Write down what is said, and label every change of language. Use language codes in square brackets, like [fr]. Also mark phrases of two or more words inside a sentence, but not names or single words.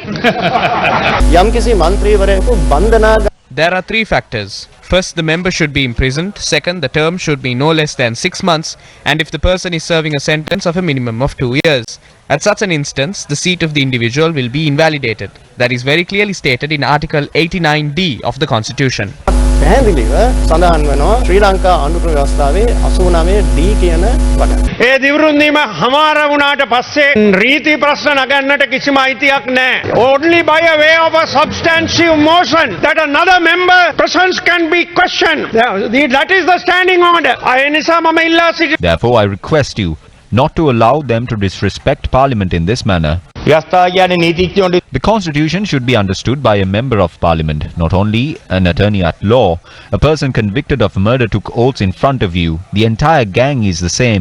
[en] There are three factors. First, the member should be imprisoned. Second, the term should be no less than 6 months. And if the person is serving a sentence of a minimum of 2 years. At such an instance, the seat of the individual will be invalidated. That is very clearly stated in Article 89D of the Constitution. [si] පැහැදිලිව සඳහන් වෙනවා ශ්‍රී ලංකා අනුර ව්‍යවස්ථාවේ 89D කියන වග. ඒ දිවුරුන්දීම හමාර වුණාට පස්සේ රීති ප්‍රශ්න නගන්නට කිසිම අයිතියක් නැහැ. [en] Only by a way of a substantive motion that another member presence can be questioned. That is the standing order. [si] ඒ නිසා මම ඉල්ලා සිටිනවා. [en] Therefore, I request you not to allow them to disrespect Parliament in this manner. The Constitution should be understood by a Member of Parliament, not only an attorney at law. A person convicted of murder took oaths in front of you. The entire gang is the same.